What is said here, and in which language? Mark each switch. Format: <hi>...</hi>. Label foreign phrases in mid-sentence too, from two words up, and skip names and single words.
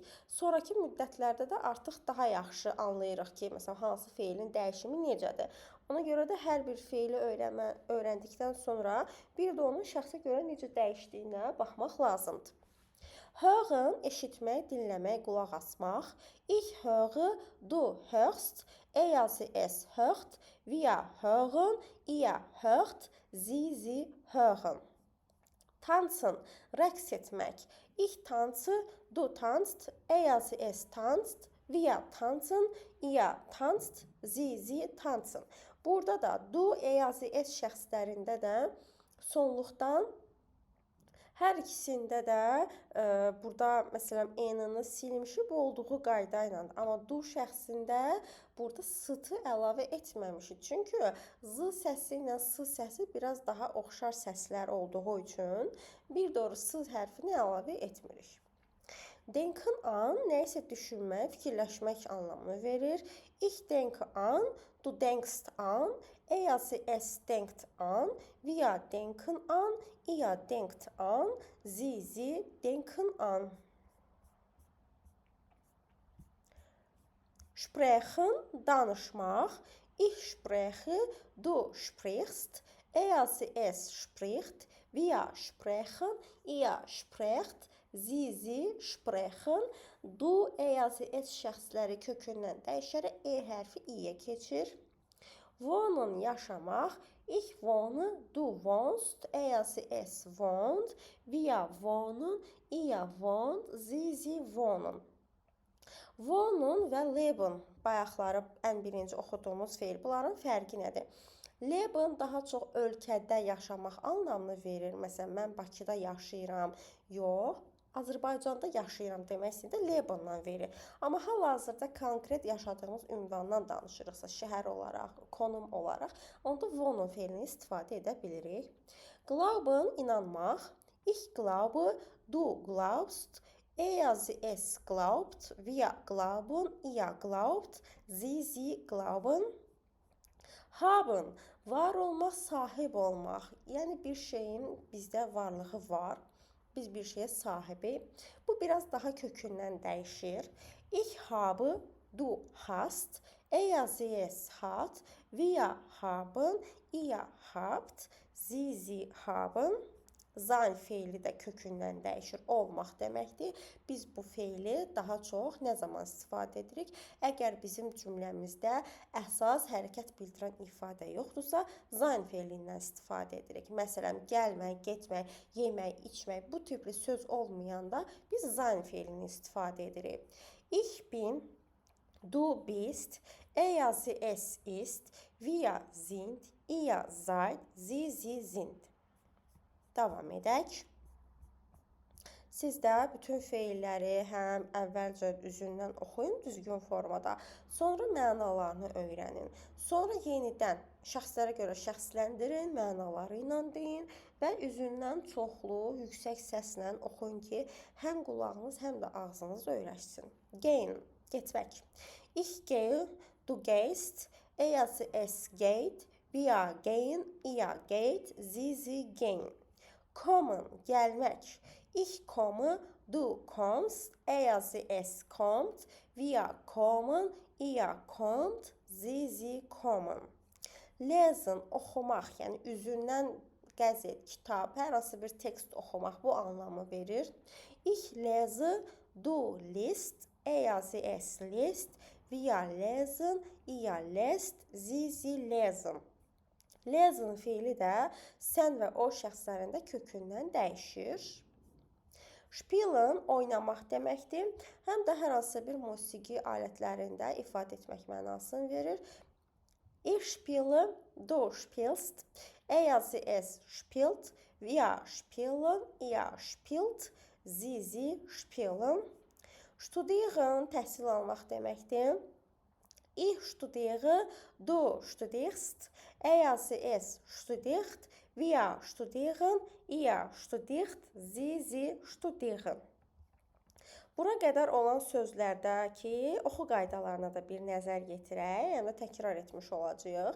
<az>Sonraki müddətlərdə də artıq daha yaxşı anlayırıq ki, məsələn, hansı feilin dəyişimi necədir. Ona görə də hər bir feili öyrəndikdən sonra bir də onun şəxsə görə necə dəyişdiyinə baxmaq lazımdır. Hören, eşitmək, dinləmək, qulaq asmaq.</az> <de>Ich höre, du hörst, es hört, wir hören, ihr hört, sie hören. Tanzen,</de> <az>rəqs etmək.</az> <de>Ich tanze, du tanzt, es tanzt, wir tanzen, ihr tanzt, sie tanzen.</de> <az>Burada da du, es şəxslərində də sonluqdan hər ikisində də burada məsələn n-ni silmişik olduğu qayda ilə. Amma du şəxsində burada s-tı əlavə etməmişik. Çünki z səsi ilə s səsi biraz daha oxşar səslər olduğu üçün bir doğru s hərfini əlavə etmirik.</az> <de>Denken an,</de> <az>nəysə düşünmək, fikirləşmək anlamını verir.</az> <de>Ich denke an, du denkst an, es denkt an, wir denken an, ihr denkt an, sie denken an.</de> <az>Sprechen, danışmaq.</az> <de>Ich spreche, du sprichst, es spricht, wir sprechen, ihr sprecht, sie sprechen.</de> <az>Du, es şəxsləri kökündən dəyişərək hərfi i-yə keçir. Wohnen, yaşamaq.</az> <de>Ich wohne, du wohnst, es wohnt, wir wohnen, ihr wohnt, sie wohnen.</de> <az>Wohnen və leben bayaqları ən birinci oxuduğumuz feil. Bunların fərqi nədir? Leben daha çox ölkədə yaşamaq anlamını verir. Məsələn, mən Bakıda yaşayıram. Yox, Azərbaycanda yaşayıram demək istəyir də Lebenla verir. Amma hal-hazırda konkret yaşadığımız ünvandan danışırıqsa, şəhər olaraq, konum olaraq, onda wohnen feilini istifadə edə bilirik. Glauben, inanmaq.</az> <de>Ich glaube, du glaubst, es glaubt, wir glauben, ihr glaubt, sie glauben. Haben,</de> <az>var olmaq, sahib olmaq. Yəni bir şeyin bizdə varlığı var. Biz bir şeyə sahibik. Bu biraz daha kökündən dəyişir.</az> <de>Ich habe, du hast, es hat, wir haben, ihr habt, sie haben.</de> <az>Sein feili də kökündən dəyişir, olmaq deməkdir. Biz bu feili daha çox nə zaman istifadə edirik? Əgər bizim cümləmizdə əsas hərəkət bildirən ifadə yoxdursa, sein feilindən istifadə edirik. Məsələn, gəlmək, getmək, yemək, içmək, bu tipli söz olmayanda biz sein feilini istifadə edirik.</az> <de>Ich bin, du bist, es ist, wir sind, ihr seid, sie sind.</de> <az>Davam edək. Siz də bütün feilləri həm əvvəlcə üzündən oxuyun düzgün formada, sonra mənalarını öyrənin. Sonra yenidən şəxslərə görə şəxsləndirin, mənaları ilə deyin və üzündən çoxlu, yüksək səslə oxuyun ki, həm qulağınız, həm də ağzınız öyrəşsin. Gehen, getmək.</az> <de>Ich gehe, du gehst, es geht, wir gehen, ihr geht, sie gehen.</de> <az>Kommen, gəlmək.</az> <de>Ich komme, du kommst, es kommt, wir kommen, ihr kommt, sie kommen. Lesen,</de> <az>oxumaq, yəni üzündən qəzet, kitab, hər hansı bir tekst oxumaq bu anlamı verir.</az> <de>Ich lese, du liest, es liest, wir lesen, ihr lest, sie lesen.</de> <az>Lesen fiili də sən və o şəxslərində kökündən dəyişir. Spielen oynamaq deməkdir. Həm də hər hansı bir musiqi alətlərində ifadə etmək mənasını verir.</az> <de>Ich spiele, du spielst, es spielt, wir spielen, ihr spielt, sie spielen.</de> <az>Studieren təhsil almaq deməkdir.</az> <de>Ich studiere, du studierst, es studiert, wir studieren, ihr studiert, sie studieren.</de> <az>Bura qədər olan sözlərdəki oxu qaydalarına da bir nəzər yetirək, yəni təkrar etmiş olacağıq.</az>